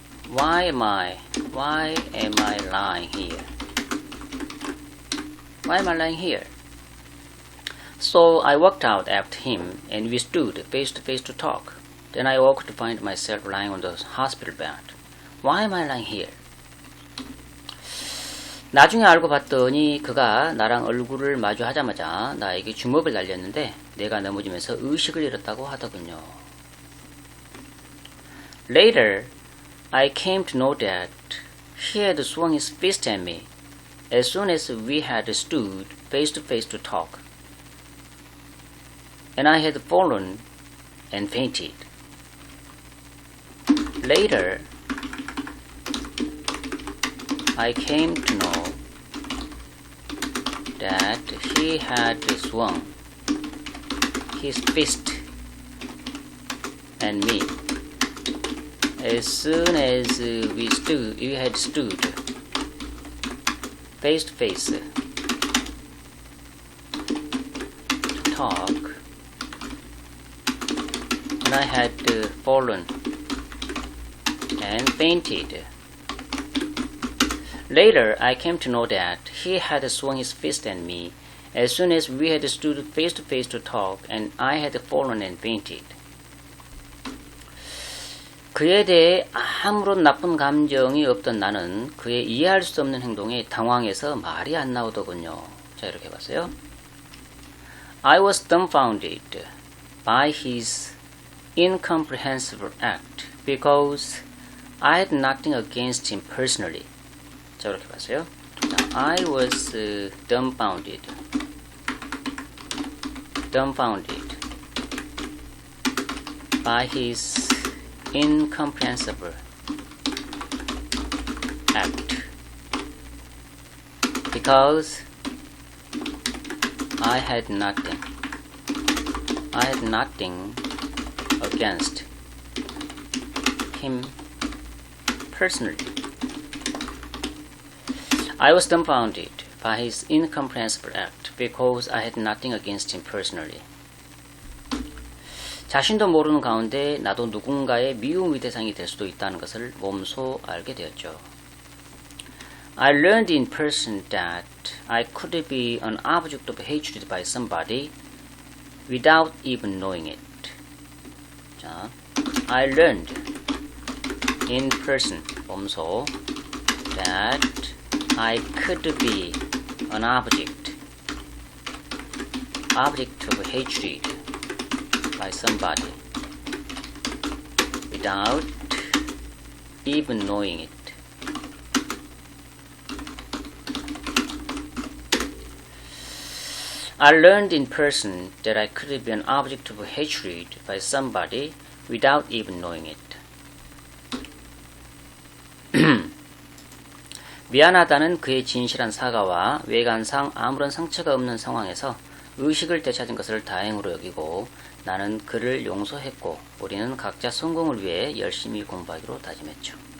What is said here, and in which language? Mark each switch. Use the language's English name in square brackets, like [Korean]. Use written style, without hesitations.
[English] Why am I lying here? Why am I lying here? So I walked out after him and we stood face to face to talk. Then I woke to find myself lying on the hospital bed. Why am I lying here? [Korean] 나중에 알고 봤더니 그가 나랑 얼굴을 마주하자마자 나에게 주먹을 날렸는데 내가 넘어지면서 의식을 잃었다고 하더군요. [English] Later, I came to know that he had swung his fist at me as soon as we had stood face to talk. And I had fallen and fainted. Later, I came to know that he had swung his fist at me as soon as we had stood face to face to talk, and I had fallen and fainted. Later, I came to know that he had swung his fist at me as soon as we had stood face to talk, and I had fallen and fainted. [Korean] 그에 대해 아무런 나쁜 감정이 없던 나는 그의 이해할 수 없는 행동에 당황해서 말이 안 나오더군요. 자, 이렇게 봤어요. [English] I was dumbfounded by his incomprehensible act because I had nothing against him personally. [Korean] 자, 이렇게 봤어요. [English] I was dumbfounded by his incomprehensible act because I had nothing against him personally. I was dumbfounded by his incomprehensible act because I had nothing against him personally. [Korean] 자신도 모르는 가운데 나도 누군가의 미움의 대상이 될 수도 있다는 것을 몸소 알게 되었죠. [English] I learned in person that I could be an object of hatred by somebody without even knowing it. [Korean] 자, [English] I learned in person, [Korean] 몸소, [English] that I could be an object of hatred by somebody without even knowing it. I learned in person that I could be an object of hatred by somebody without even knowing it. [Korean] 미안하다는 그의 진실한 사과와 외관상 아무런 상처가 없는 상황에서 의식을 되찾은 것을 다행으로 여기고 나는 그를 용서했고 우리는 각자 성공을 위해 열심히 공부하기로 다짐했죠.